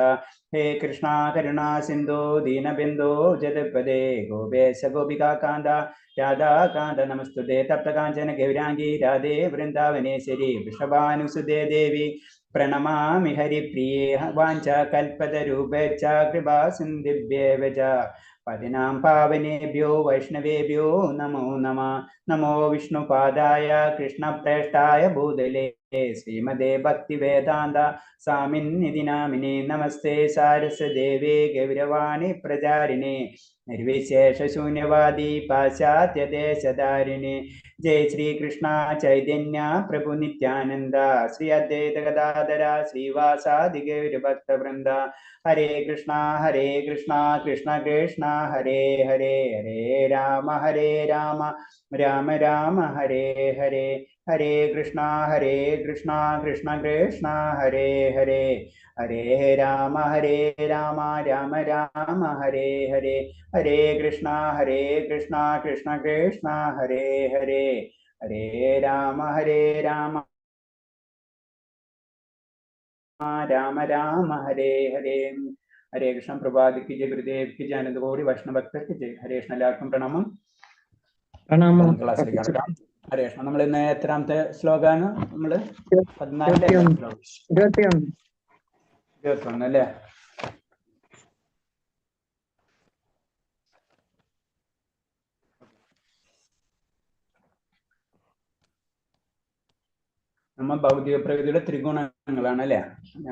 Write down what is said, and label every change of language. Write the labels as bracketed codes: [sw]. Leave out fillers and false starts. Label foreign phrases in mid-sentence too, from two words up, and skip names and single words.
[sa] ഹേ കൃഷ്ണ കരുണാ സിന്ധോ ദീനബിന്ദോ ജഗത്പദേ ഗോപേശ ഗോപികാകാന്ത രാധാകാന്ത നമസ്തുതേ. തപ്തകാഞ്ചന ഗൗരാംഗി രാധേ വൃന്ദാവനേശ്വരി വൃഷഭാനുസുതേ ദേവി പ്രണമാമി ഹരിപ്രിയേ. വാഞ്ചാകൽപതരൂപേച്ഛ കൃപാ സിന്ധിഭ്യേവ ച. പതിനാം പാവനേഭ്യോ വൈഷ്ണവേഭ്യോ നമോ നമഃ. നമോ വിഷ്ണുപാദായ കൃഷ്ണപ്രേഷ്ഠായ ഭൂതലേ ശ്രീമദേ ഭക്തിവേദാന്ത സ്വാമിന്നിധി നാമിനേ. നമസ്തേ സാരസ്വതദേവേ ഗൗരവാണി പ്രചാരിണേ നിർവിശേഷശൂന്യവാദി പാശ്ചാത്യദേശധാരിണേ. ജയ ശ്രീകൃഷ്ണ ചൈതന്യ പ്രഭു നിത്യാനന്ദ ശ്രീ അദ്വൈത ഗദാധര ശ്രീവാസാദി ഗൗരഭക്തവൃന്ദ. ഹരേ കൃഷ്ണ കൃഷ്ണ കൃഷ്ണ ഹരേ ഹരേ. ഹരേ രാമ രാമ രാമ ഹരേ ഹരേ. ഹരേ കൃഷ്ണ കൃഷ്ണ കൃഷ്ണ ഹരേ ഹരേ. ഹരേ രാമ രാമ രാമ ഹരേ ഹരേ. ഹരേ കൃഷ്ണ കൃഷ്ണ കൃഷ്ണ ഹരേ ഹരേ. ഹരേ രാമ രാമ രാമ ഹരേ ഹരേ. ഹരേ കൃഷ്ണ. [ml] പ്രഭാതിക്ക് ജയ, [hi] गुरुदेव की जय, [ml] അനന്തകോടി വൈഷ്ണവഭക്തർക്ക് ജയ. ഹരേ കൃഷ്ണ. എല്ലാവർക്കും പ്രണാമം. ക്ലാസ്സിലേക്ക് കടക്കാം. ഹരേ കൃഷ്ണ. നമ്മൾ ഇന്ന് എത്രാമത്തെ ശ്ലോകാണ്? നമ്മള് 21 അല്ലേ? നമ്മ ഭൗതിക പ്രകൃതിയുടെ ത്രിഗുണങ്ങളാണ് അല്ലേ?